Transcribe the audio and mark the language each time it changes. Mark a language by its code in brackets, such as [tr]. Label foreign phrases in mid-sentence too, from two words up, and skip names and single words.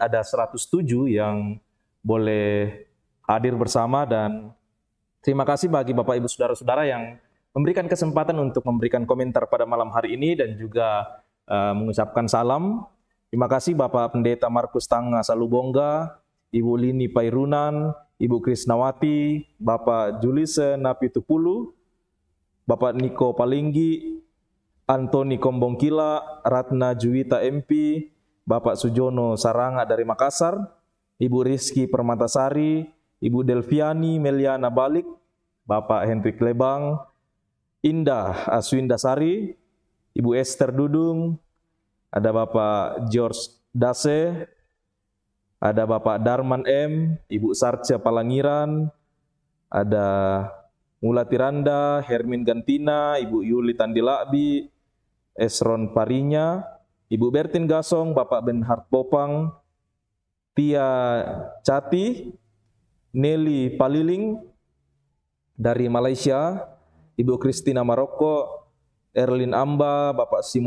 [id] Ada 107 yang boleh hadir bersama dan terima kasih bagi Bapak Ibu Saudara-saudara yang memberikan kesempatan untuk memberikan komentar pada malam hari ini dan juga mengucapkan salam. Terima kasih Bapak Pendeta Markus Tanga Salubongga, Ibu Lini Pairunan, Ibu Krisnawati, Bapak Julise Napitupulu, Bapak Niko Palinggi, Antoni Kombongkila, Ratna Juwita MP, Bapak Sujono Saranga dari Makassar, Ibu Rizky Permatasari, Ibu Delviani Meliana Balik, Bapak Hendrik Lebang, Indah Aswindasari, Ibu Esther Dudung, ada Bapak George Dase, ada Bapak Darman M, Ibu Sarca Palangiran, ada Mula Tiranda, Hermin Gantina, Ibu Yuli Tandilakbi, Esron Parinya, Ibu Bertin Gasong, Bapak Benhard Popang, Tia Cati, Nelly Paliling dari Malaysia, Ibu Kristina Maroko, Erlin Amba, Bapak Simon